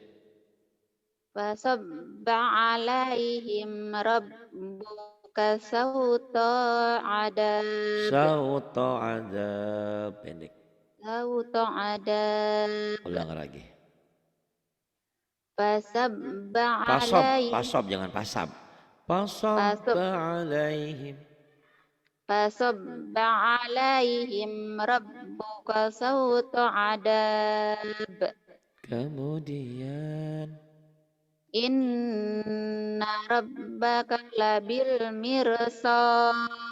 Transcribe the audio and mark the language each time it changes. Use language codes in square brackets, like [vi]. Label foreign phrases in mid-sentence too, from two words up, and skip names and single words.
[ar] فصب عليهم ربك سوط عذاب سوط عذاب pendek سوط عذاب [id] ulang lagi [ar] fasabba pasob alaihim pasob jangan pasab فصب عليهم فصب عليهم ربك سوط عذاب [id] kemudian [ar] إن ربك لبالمرصاد